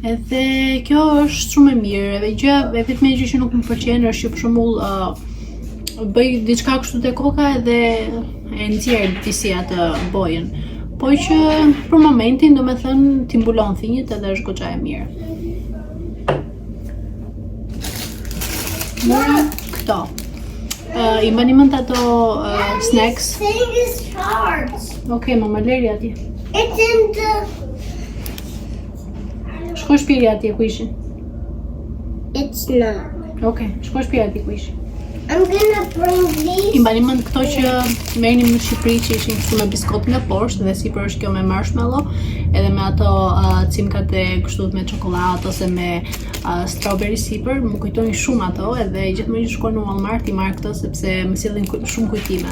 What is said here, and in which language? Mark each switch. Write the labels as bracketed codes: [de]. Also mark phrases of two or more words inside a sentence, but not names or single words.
[sq] Edhe kjo është shumë e mirë, edhe gjë e vetme gjë që nuk më pëlqen është që për shembull bëj diçka kështu te koka edhe e nxjerr disi atë bojën. Po që për momentin domethënë ti mbulon thinjët edhe është goxha e mirë. Mora këto. I mbani mend ato snacks. [en] Thing is charged. [sq] Okej, mama leri atje. [en] It's in the. [sq] Shko shpiri atje ku ishin. [en] It's not. [sq] Okej, shko shpiri atje ku ishin. [en] I'm gonna bring these. [sq] I mbani mend këto që merrnim në Shqipëri që ishin kështu me biskot nga poshtë dhe sipër është kjo me marshmallow, edhe me ato cimkat e kështu me çokoladë ose me strawberry sipër, më kujtojnë shumë ato edhe gjithmonë që shkoj në Walmart i marr këto sepse më sillin shumë kujtime.